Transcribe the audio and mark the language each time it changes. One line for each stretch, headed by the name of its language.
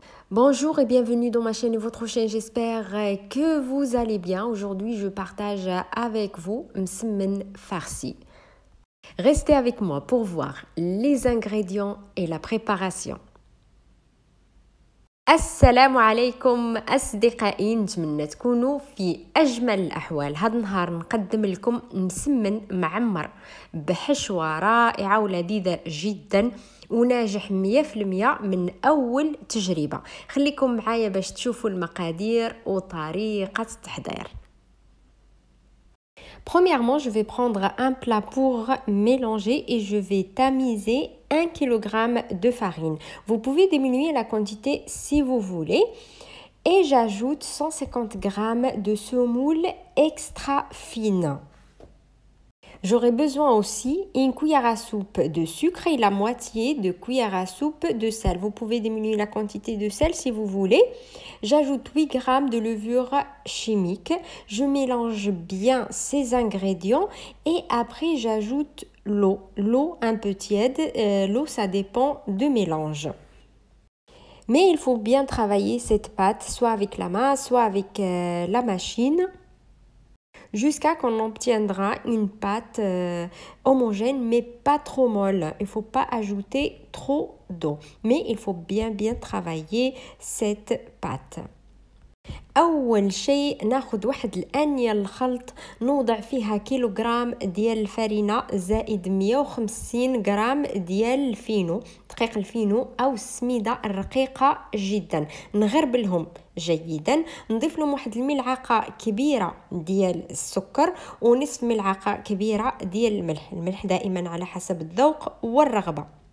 French: Bonjour et bienvenue dans ma chaîne et votre chaîne, j'espère que vous allez bien. Aujourd'hui, je partage avec vous msemen farsi. Restez avec moi pour voir les ingrédients et la préparation.
Arabic: السلام عليكم أصدقائي، نتمنى تكونوا في أجمل الأحوال. هذا النهار نقدم لكم مسمن معمر بحشوة رائعة ولذيذة جدا وناجح 100% من أول تجربة. خليكم معايا باش تشوفوا المقادير وطريقة التحضير.
French: Premièrement, je vais prendre un plat pour mélanger et je vais tamiser 1 kg de farine. Vous pouvez diminuer la quantité si vous voulez. Et j'ajoute 150 g de semoule extra fine. J'aurai besoin aussi une cuillère à soupe de sucre et la moitié de cuillère à soupe de sel. Vous pouvez diminuer la quantité de sel si vous voulez. J'ajoute 8 g de levure chimique. Je mélange bien ces ingrédients et après j'ajoute l'eau. L'eau un peu tiède. L'eau, ça dépend de mélange. Mais il faut bien travailler cette pâte, soit avec la main, soit avec la machine, jusqu'à qu'on obtiendra une pâte homogène mais pas trop molle. Il ne faut pas ajouter trop d'eau, mais il faut bien travailler cette pâte.
Arabic: أول شيء ناخد واحد الآنية الخلط نوضع فيها كيلوغرام ديال الفرينة زائد 150 غرام ديال الفينو، دقيق الفينو أو السميدة الرقيقة جدا. نغربلهم جيدا، نضيف لهم واحد الملعقة كبيرة ديال السكر ونصف ملعقة كبيرة ديال الملح دائما على حسب الذوق والرغبة.